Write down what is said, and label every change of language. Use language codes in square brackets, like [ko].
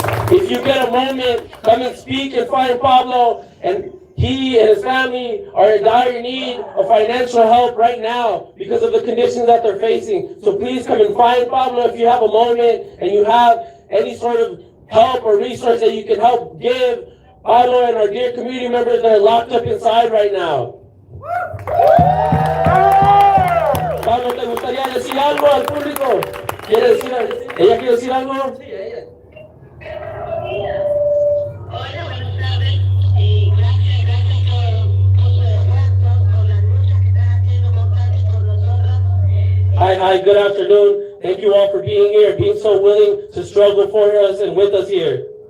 [en] If you get a moment, come and speak and find Pablo, and he and his family are in dire need of financial help right now because of the conditions that they're facing. So please come and find Pablo if you have a moment and you have any sort of help or resource that you can help give Pablo and our dear community members that are locked up inside right now. [es] Pablo, ¿te gustaría decir algo al público? ¿Ella quiere decir algo? Sí, ella. Hola, buenas tardes. Y gracias por su esfuerzo, por las luchas que están haciendo constantes por nosotros. [en] Hi, good afternoon. Thank you all for being here, being so willing to struggle for us and with us here.